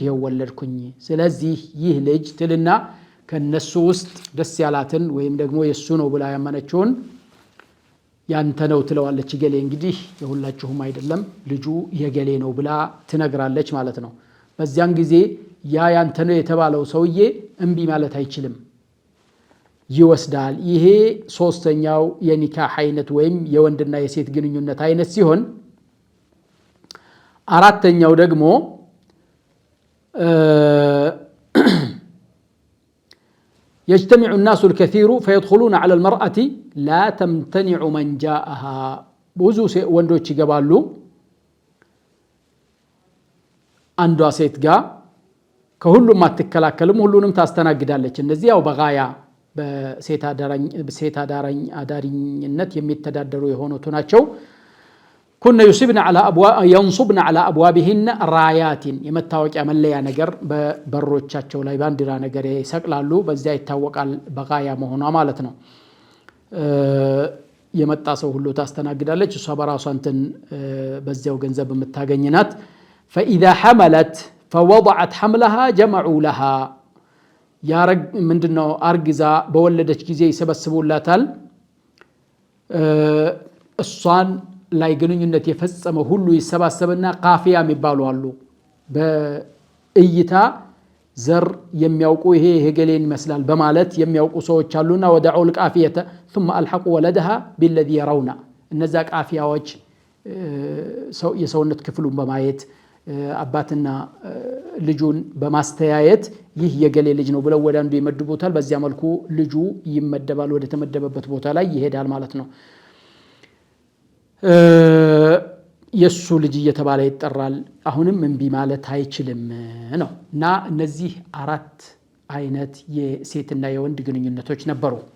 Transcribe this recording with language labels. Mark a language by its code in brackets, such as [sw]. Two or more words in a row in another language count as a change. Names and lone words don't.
[am] ይሄው ወለድኩኝ ስለዚህ ይህ ልጅ ትልና ከነሱ ውስጥ ደስ ያላትን ወይም ደግሞ የሱ ነው ብላ ያመነችውን ያንተ ነው ትለዋለች ገሌ እንግዲህ የሁላችሁም አይደለም ልጁ የገሌ ነው ብላ ትነግራለች ማለት ነው በዚያን ጊዜ ያንተ ነው የተባለው ሰውዬ እንቢ ማለት አይችልም ይወስዳል ይሄ ሶስተኛው የኒካህ አይነት ወይም የወንድና የሴት ግንኙነት አይነት ሲሆን አራተኛው ደግሞ [ar] يجتمع الناس الكثير فيدخلون على المرأة لا تمتنع من جاءها [am] ብዙ ወንዶች ይገባሉ አንዷ ሴት ጋር ከሁሉም አትከላከልም ሁሉንም ታስተናግዳለች እነዚህ ያው በጋያ በሴት አዳሪነት የሚተዳደሩ የሆኑት ናቸው [ar] كنا ينصبن على أبوابهن رايات [am] የመታወቂያ መለያ ነገር በበሮቻቸው ላይ ባንዲራ ነገር ይሰቅላሉ በዚያ ይታወቃል በጋያ መሆኗ ማለት ነው የመጣ ሰው ሁሉ ታስተናግዳለች እሷ በራሷ እንትን በዚያው ገንዘብ የምታገኝናት [ar] فإذا حملت فوضعت حملها جمعوا لها [am] ያረግ ምንድነው አርግዛ በወለደች ጊዜ ይሰበስቡላታል እሷን ላይ ግንኙነት የፈጸመ ሁሉ ይሰባሰብና ቃፊያ የሚባሉ አሉ። በእይታ ዘር የሚያውቁ ይሄ ገሌን ይመስላል በማለት የሚያውቁ ሰዎች አሉና ወደዑ [ar] القافيه ثم الحقوا ولدها بالذي يرون [am] እነዛ ቃፊያዎች የሰውነት ክፍሉን በማየት አባትና ልጁን በማስተያየት ይህ የገሌ ልጅ ነው ብለው ወዳንዱ ይመድቡታል። በዚያ መልኩ ልጁ ይመደባል፣ ወደ ተመደበበት ቦታ ላይ ይሄዳል ማለት ነው። የሱ ልጅ እየተባለ ይጠራል። አሁንም እንቢ ማለት አይችልም ነው እና እነዚህ አራት አይነት የሴትና የወንድ ግንኙነቶች ነበሩ።